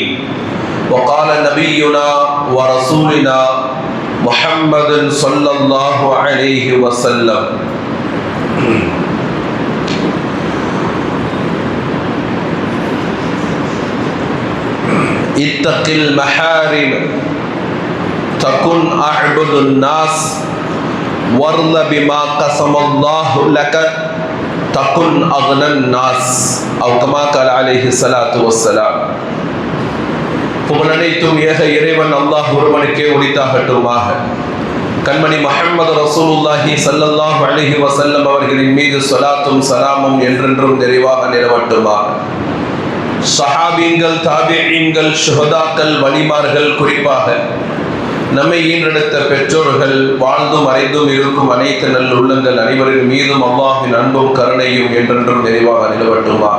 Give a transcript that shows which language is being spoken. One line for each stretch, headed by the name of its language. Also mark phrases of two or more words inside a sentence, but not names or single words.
Arabic: وقال نبينا ورسولنا محمد صلى الله عليه وسلم: اتق المحارم تكن أعبد الناس وارض بما قسم الله لك تكن أغنى الناس أو كما قال عليه الصلاة والسلام.
Tamil: புகழனைத்தும் ஏக இறைவன் அல்லாஹ் ஒருவனுக்கே உரித்தாகட்டுமாக. கண்மணி முஹம்மது
Arabic: رسول الله صلى الله عليه وسلم
Tamil: அவர்களின் மீது ஸலாத்தும் சலாமும் என்றென்றும் நிறைவாக நிலவட்டுமாக. சஹாபீன்கள், தாபிஈன்கள், ஷுஹதாக்கள், வலிமார்கள், குறிப்பாக நம்மை ஈன்றெடுத்த பெற்றோர்கள், வாழ்ந்தும் மறைந்தும் இருக்கும் அனைத்து நல் உள்ளங்கள் அனைவரின் மீதும் அல்லாஹ்வின் அன்பும் கருணையும் என்றென்றும் நிறைவாக நிலவட்டுமாக.